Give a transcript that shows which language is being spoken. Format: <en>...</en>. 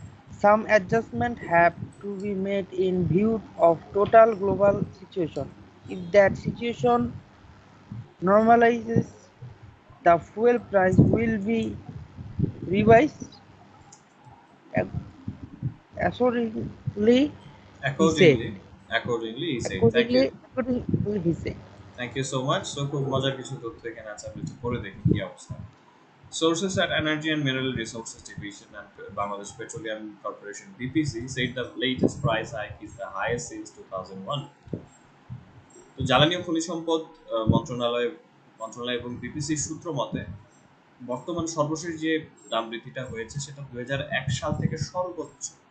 <en>Some adjustments have to be made in view of total global situation. If that situation normalizes, the fuel price will be revised accordingly, he said. Accordingly, accordingly he said. Thank you, Accordingly, he said. Thank you so much.</en> <bn>So খুব মজার কিছু তথ্য এখানে আছে, আমি একটু পড়ে দেখি কি অবস্থা।</bn> <en>Sources at Energy and Mineral Resources Division and Bangladesh Petroleum Corporation (BPC) said the latest price hike is the highest since 2001.</en> <bn>তো জ্বালানি ও খনিজ সম্পদ মন্ত্রণালয় মন্ত্রণালয় এবং বিপিসির সূত্র মতে বর্তমান সর্বশেষ যে দাম বৃদ্ধিটা হয়েছে সেটা 2001 সাল থেকে সর্বোচ্চ।</bn>